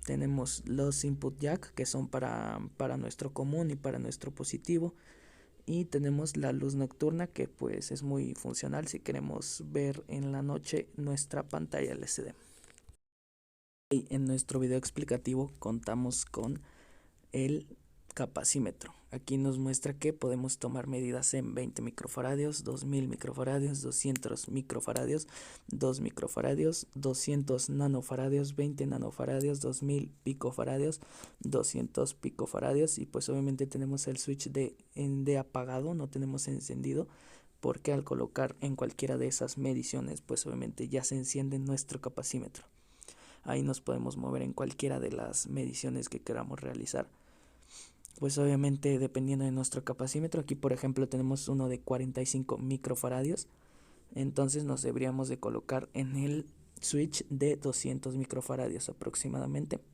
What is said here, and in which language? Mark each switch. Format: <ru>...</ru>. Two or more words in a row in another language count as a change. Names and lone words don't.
<es>tenemos los</es> <en>input jack,</en> <es>que son para nuestro común y para nuestro positivo, y tenemos la luz nocturna, que pues es muy funcional si queremos ver en la noche nuestra pantalla LCD. Y en nuestro video explicativo contamos con el capacímetro. Aquí nos muestra que podemos tomar medidas en 20 microfaradios, 2000 microfaradios, 200 microfaradios, 2 microfaradios, 200 nanofaradios, 20 nanofaradios, 2000 picofaradios, 200 picofaradios, y pues obviamente tenemos el switch de apagado, no tenemos encendido, porque al colocar en cualquiera de esas mediciones pues obviamente ya se enciende nuestro capacímetro. Ahí nos podemos mover en cualquiera de las mediciones que queramos realizar. Pues obviamente dependiendo de nuestro capacímetro, aquí por ejemplo tenemos uno de 45 microfaradios, entonces nos deberíamos de colocar en el switch de 200 microfaradios aproximadamente.</es>